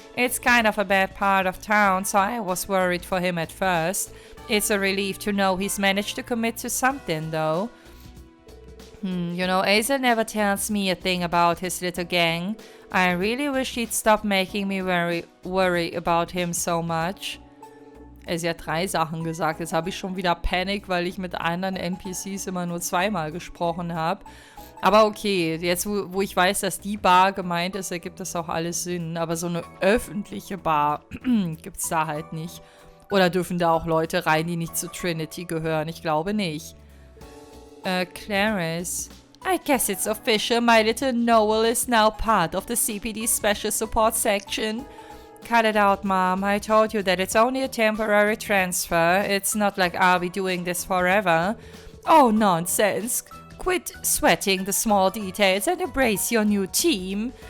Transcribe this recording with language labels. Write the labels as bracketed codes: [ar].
[en] It's kind of a bad part of town, so I was worried for him at first. It's a relief to know he's managed to commit to something, though. You know, Azel never tells me a thing about his little gang. I really wish he'd stop making me worry about him so much. [de] Sie hat 3 Sachen gesagt. Jetzt habe ich schon wieder Panik, weil ich mit anderen NPCs immer nur 2-mal gesprochen habe. Aber okay, jetzt wo ich weiß, dass die Bar gemeint ist, ergibt das auch alles Sinn. Aber so eine öffentliche Bar gibt es da halt nicht. Oder dürfen da auch Leute rein, die nicht zu Trinity gehören? Ich glaube nicht. Clarice. [en] I guess it's official. My little Noel is now part of the CPD Special Support Section. Cut it out, Mom. I told you that it's only a temporary transfer. It's not like I'll be doing this forever. Oh, nonsense. Quit sweating the small details and embrace your new team.